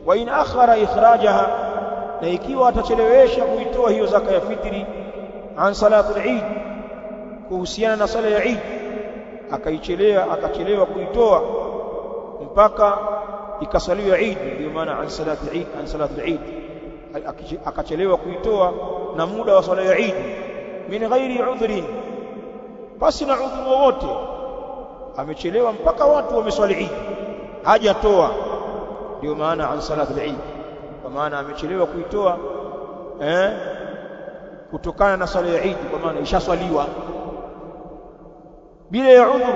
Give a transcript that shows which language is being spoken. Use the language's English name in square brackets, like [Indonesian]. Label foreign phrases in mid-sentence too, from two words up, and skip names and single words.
[Arabic] وإن أخر إخراجها, [Swahili] na ikiwa atachelewesha kuitoa hiyo zaka ya fitri [Arabic] عن صلاة العيد, [Swahili] kuhusiana na sala ya Eid, akachelewa kuitoa mpaka ikasaliwa Eid, ndio maana [Arabic] عن صلاة عيد، عن صلاة [Swahili] Eid, akachelewa kuitoa na muda wa swala ya Eid [Arabic] من غير عذر, [Swahili] basi na udhuru wowote, amechelewa mpaka watu wameswali Eid hajatoa, ndio maana [Arabic] عن صلاة عيد, [Swahili] kwa maana amechelewa kuitoa kutokana na swala ya Eid, kwa maana ishaswaliwa bila ya udhuru.